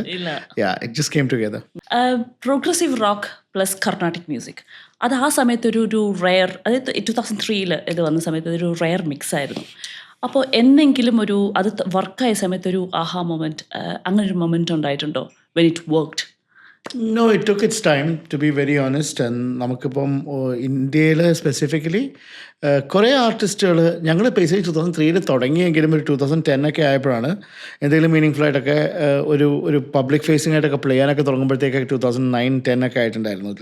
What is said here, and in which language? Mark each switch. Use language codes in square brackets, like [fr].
[en] It just came together. [ml] Progressive rock plus Carnatic music, അത് ആ സമയത്ത് ഒരു റെയർ, അതായത് 2003 ഇത് വന്ന സമയത്ത് ഒരു റെയർ മിക്സ് ആയിരുന്നു. അപ്പോൾ എന്തെങ്കിലും അത് വർക്കായ സമയത്ത് ഒരു ആഹാ മൊമെൻറ്റ്, അങ്ങനെ ഒരു മൊമെൻറ്റ് ഉണ്ടായിട്ടുണ്ടോ [en] When it worked? No, it took its time, to be very honest. [ml] And നമുക്കിപ്പം ഇന്ത്യയിൽ സ്പെസിഫിക്കലി കുറേ ആർട്ടിസ്റ്റുകൾ, ഞങ്ങൾ ബേസിക്കലി 2003 തുടങ്ങിയെങ്കിലും ഒരു 2010 ഒക്കെ ആയപ്പോഴാണ് എന്തെങ്കിലും മീനിങ് ഫുൾ ആയിട്ടൊക്കെ ഒരു പബ്ലിക് ഫേസിംഗ് ആയിട്ടൊക്കെ പ്ലേ ചെയ്യാനൊക്കെ തുടങ്ങുമ്പോഴത്തേക്കൊക്കെ 2009-10 ഒക്കെ ആയിട്ടുണ്ടായിരുന്നു.